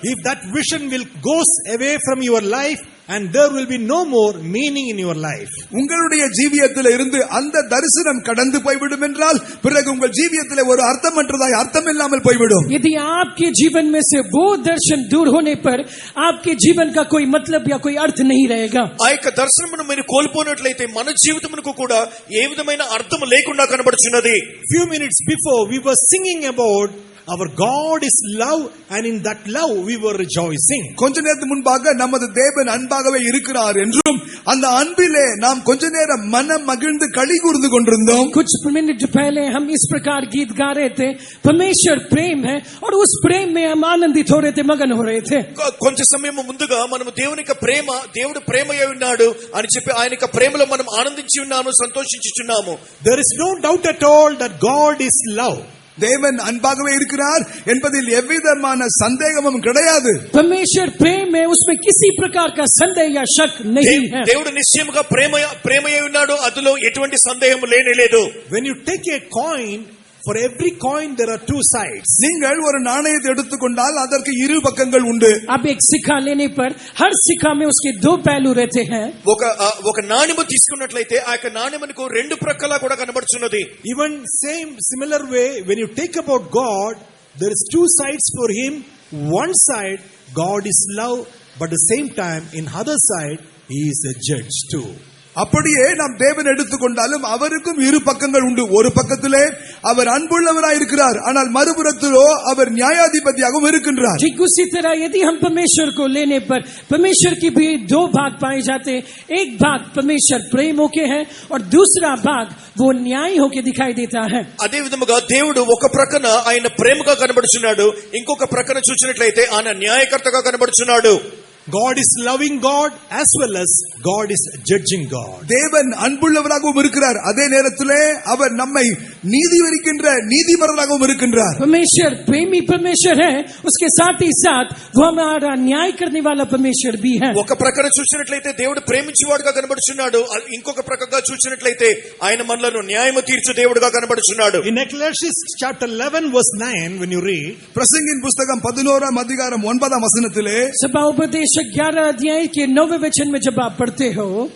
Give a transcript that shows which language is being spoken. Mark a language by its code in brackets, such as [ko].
[en] If that vision will goes away from your life and there will be no more meaning in your life. [ta] உங்களுடைய ஜீவியத்தில் இருந்து அந்த தரிசனம் கடந்து போய்விடும் என்றால் பிறகு உங்கள் ஜீவியத்திலே ஒரு அர்த்தமற்றதாய் அர்த்தம் இல்லாமல் போய்விடும். [hi] यदि आपके जीवन में से वो दर्शन दूर होने पर आपके जीवन का कोई मतलब या कोई अर्थ नहीं रहेगा. [te] ఆ యొక్క దర్శనమును మీరు కోల్పోయినట్లయితే మన జీవితమునకు కూడా ఏ విధమైన అర్థం లేకుండా కనబడుచున్నది. [en] Few minutes before we were singing about our God is love and in that love we were rejoicing. [ta] கொஞ்ச நேரத்துக்கு முன்பாக நமது தேவன் அன்பாகவே இருக்கிறார் என்றும் அந்த அன்பிலே நாம் கொஞ்ச நேரம் மனம் மகிழ்ந்து களி கூர்ந்து கொண்டிருந்தோம். [hi] कुछ मिनट पहले हम इस प्रकार गीत गा रहे थे, परमेश्वर प्रेम है और उस प्रेम में हम आनंदित हो रहे थे, मगन हो रहे थे. [te] కొంచెం సమయం ముందుగా మనం దేవుని యొక్క ప్రేమ, దేవుడు ప్రేమయ్య ఉన్నాడు అని చెప్పి ఆయన యొక్క ప్రేమలో మనం ఆనందించి ఉన్నాము, సంతోషించుచున్నాము. [en] There is no doubt at all that God is love. [ta] தேவன் அன்பாகவே இருக்கிறார் என்பதில் எவ்விதமான சந்தேகமும் கிடையாது. [hi] परमेश्वर प्रेम है, उसमें किसी प्रकार का संदेह या शक नहीं है. [te] దేవుడు నిశ్చయముగా ప్రేమయ్య ఉన్నాడు, అందులో ఎటువంటి సందేహం లేనే లేదు. [en] When you take a coin for every coin there are two sides. [ta] நீங்கள் ஒரு நாணயத்தை எடுத்துக்கொண்டால் அதற்கு இரு பக்கங்கள் உண்டு. [hi] अब एक सिक्का लेने पर हर सिक्का में उसके दो पहलू रहते हैं. [te] ఒక నాణెము తీసుకున్నట్లయితే ఆ యొక్క నాణెమునకు రెండు ప్రక్కలా కూడా కనబడుచున్నది. [en] Even similar way, when you take about God, there is two sides for him. One side, God is love, but at the same time, in other side, he is a judge too. [ta] அப்படியே நாம் தேவன் எடுத்துக்கொண்டாலும் அவருக்கும் இரு பக்கங்கள் உண்டு. ஒரு பக்கத்திலே அவர் அன்புள்ளவராய் இருக்கிறார், ஆனால் மறுபுறத்திலோ அவர் நியாயாதிபதியாகவும் இருக்கின்றார். [hi] ठीक उसी तरह यदि हम परमेश्वर को लेने पर परमेश्वर की भी दो भाग पाए जाते हैं. एक भाग परमेश्वर प्रेम होके है और दूसरा भाग वो न्याय होके दिखाई देता है. [te] అదే విధముగా దేవుడు ఒక ప్రక్కన ఆయన ప్రేమగా కనబడుచున్నాడు, ఇంకొక ప్రక్కన చూసినట్లయితే ఆయన న్యాయకర్తగా కనబడుచున్నాడు. [en] God is loving God as well as God is judging God. [ta] தேவன் அன்புள்ளவராகவும் இருக்கிறார், அதே நேரத்திலே அவர் நம்மை நீதி விரிக்கின்ற நீதிபரராகவும் இருக்கின்றார். [hi] परमेश्वर प्रेमी परमेश्वर है, उसके साथ ही साथ वो हमारा न्याय करने वाला परमेश्वर भी है. [te] ఒక ప్రక్కన చూసినట్లయితే దేవుడు ప్రేమించేవాడుగా కనబడుచున్నాడు, ఇంకొక ప్రక్కగా చూసినట్లయితే ఆయన మనలను న్యాయము తీర్చు దేవుడుగా కనబడుచున్నాడు. [en] In Ecclesiastes chapter 11 verse 9, when you read, [ta] பிரசங்கின் புஸ்தகம் 11ஆம் அதிகாரம் 9ஆம் வசனத்திலே, [hi] सभापदेश 11 अध्याय के 9वें वचन में जब आप पढ़ते हो,